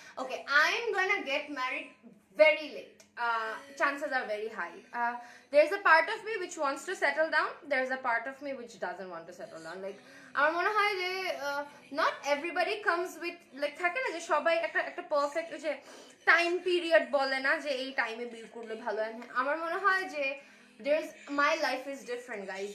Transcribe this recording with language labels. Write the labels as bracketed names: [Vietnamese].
[English] Okay, I am gonna get married very late. Chances are very high. There's a part of me which wants to settle down. There's a part of me which doesn't want to settle down. [Bangla] Like, আমার মনে হয় যে [English] not everybody comes with like [Bangla] থাকে না যে সবাই একটা perfect যে টাইম পিরিয়ড বলে না যে এই টাইমে বিয়ে করলে ভালো হয়। আমার মনে হয় যে [English] my life is different, guys.